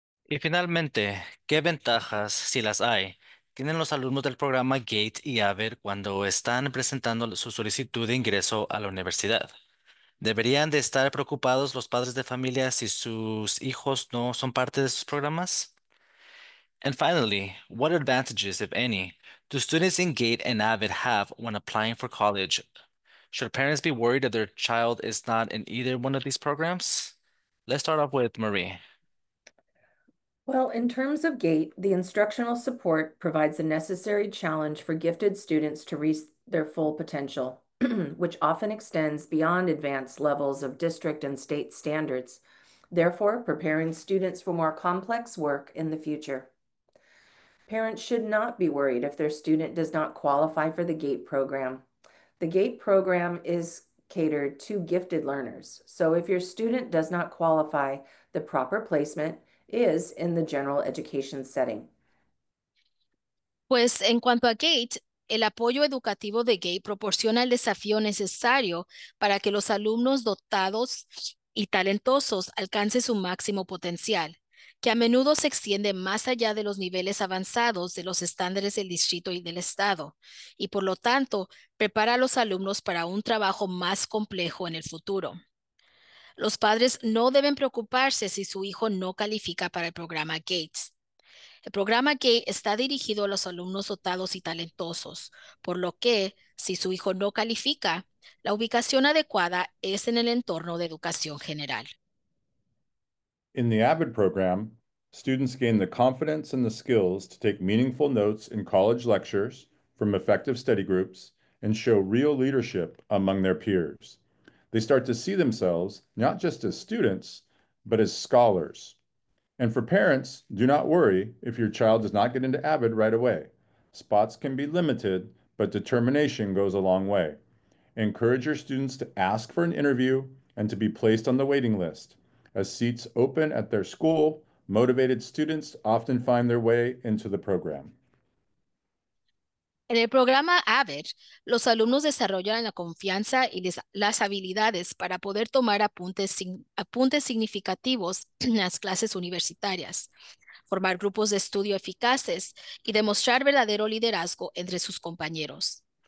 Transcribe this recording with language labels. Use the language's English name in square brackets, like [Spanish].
[Spanish] Y finalmente, ¿qué ventajas, si las hay, tienen los alumnos del programa GATE y AVID cuando están presentando su solicitud de ingreso a la universidad? ¿Deberían de estar preocupados los padres de familia si sus hijos no son parte de sus programas? [English] And finally, what advantages, if any, do students in GATE and AVID have when applying for college? Should parents be worried that their child is not in either one of these programs? Let's start off with Marie. Well, in terms of GATE, the instructional support provides a necessary challenge for gifted students to reach their full potential, which often extends beyond advanced levels of district and state standards, therefore preparing students for more complex work in the future. Parents should not be worried if their student does not qualify for the GATE program. The GATE program is catered to gifted learners, so if your student does not qualify, the proper placement is in the general education setting. [Spanish] Pues en cuanto a GATE, el apoyo educativo de GATE proporciona el desafío necesario para que los alumnos dotados y talentosos alcancen su máximo potencial, que a menudo se extiende más allá de los niveles avanzados de los estándares del distrito y del estado, y por lo tanto, prepara a los alumnos para un trabajo más complejo en el futuro. Los padres no deben preocuparse si su hijo no califica para el programa GATE. El programa GATE está dirigido a los alumnos dotados y talentosos, por lo que, si su hijo no califica, la ubicación adecuada es en el entorno de educación general. [English] In the AVID program, students gain the confidence and the skills to take meaningful notes in college lectures from effective study groups and show real leadership among their peers. They start to see themselves not just as students, but as scholars. And for parents, do not worry if your child does not get into AVID right away. Spots can be limited, but determination goes a long way. Encourage your students to ask for an interview and to be placed on the waiting list. As seats open at their school, motivated students often find their way into the program. [Spanish] En el programa AVID, los alumnos desarrollan la confianza y las habilidades para poder tomar apuntes significativos en las clases universitarias, formar grupos de estudio eficaces y demostrar verdadero liderazgo entre sus compañeros.